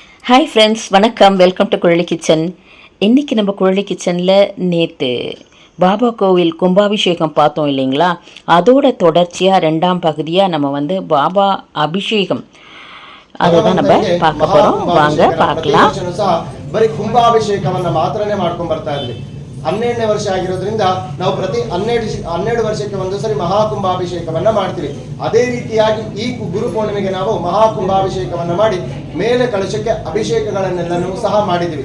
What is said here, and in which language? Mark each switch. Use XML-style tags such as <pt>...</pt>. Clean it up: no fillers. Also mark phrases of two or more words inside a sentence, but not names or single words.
<en>Hi friends,</en> <ta>வணக்கம்.</ta> <en>welcome to</en> <ta>குழலி கிச்சன். இன்றைக்கி நம்ம குழலி கிச்சனில் நேற்று பாபா கோவில் கும்பாபிஷேகம் பார்த்தோம் இல்லைங்களா? அதோட தொடர்ச்சியாக ரெண்டாம் பகுதியாக நம்ம பாபா அபிஷேகம் அதை தான் நம்ம பார்க்க போகிறோம். வாங்க பார்க்கலாம்.</ta> <kn>ಬರೀ ಕುಂಭಾಭಿಷೇಕವನ್ನು ಮಾತ್ರನೇ ಮಾಡ್ಕೊಂಡು ಬರ್ತಾ ಇದ್ವಿ. 12ನೇ ವರ್ಷ ಆಗಿರೋದ್ರಿಂದ ನಾವು ಪ್ರತಿ 12 ವರ್ಷಕ್ಕೆ ಒಂದು ಸರಿ ಮಹಾಕುಂಭಾಭಿಷೇಕವನ್ನ ಮಾಡ್ತೀವಿ. ಅದೇ ರೀತಿಯಾಗಿ ಈ ಗುರು ಪೂರ್ಣಿಮೆಗೆ ನಾವು ಮಹಾಕುಂಭಾಭಿಷೇಕವನ್ನ ಮಾಡಿ ಮೇಲೆ ಕಳಶಕ್ಕೆ ಅಭಿಷೇಕಗಳನ್ನೆಲ್ಲನೂ ಸಹ ಮಾಡಿದ್ವಿ.</kn>